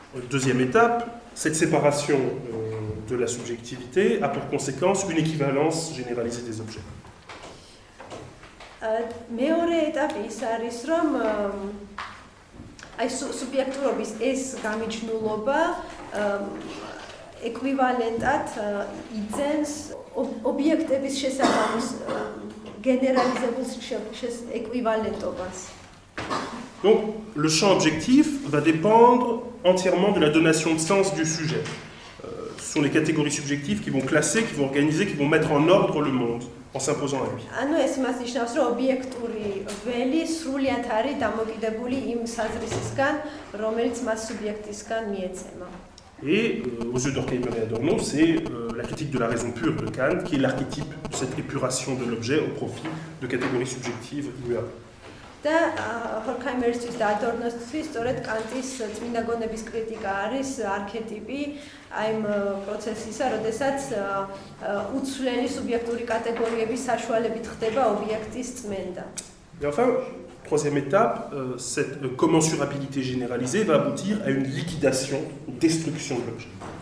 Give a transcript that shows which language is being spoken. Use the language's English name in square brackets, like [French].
[French] Deuxième étape, cette séparation de la subjectivité a pour conséquence une équivalence généralisée des objets. [Georgian] მეორე ეტაპი ის არის, რომ აი სუბიექტურობის ეს გამიჯნულობა ეკვივალენტად იძენს ობიექტების შესაბამის გენერალიზებულ ეკვივალენტობას. [French] Donc, le champ objectif va dépendre entièrement de la donation de sens du sujet. Ce sont les catégories subjectives qui vont classer, qui vont organiser, qui vont mettre en ordre le monde en s'imposant à lui. [Georgian] ანუ ეს იმას ნიშნავს, რომ ობიექტური ველი სრულიად არის დამოკიდებული იმ საზრისისგან, რომელიც მას სუბიექტისგან მიეცემა. [French] Et aux yeux d'Horkheimer et Adorno, c'est la critique de la raison pure de Kant qui est l'archétype de cette épuration de l'objet au profit de catégories subjectives immuables. [Georgian] და ჰორქაიმერისთვის და ადორნოსთვის სწორედ კანტის წმინდა გონების კრიტიკა არის არქეტიპი აი იმ პროცესისა, როდესაც უცვლელი სუბიექტური კატეგორიების საშუალებით ხდება ობიექტის წმენდა. [French] Et enfin, troisième étape, cette commensurabilité généralisée va aboutir à une liquidation, une destruction de l'objet.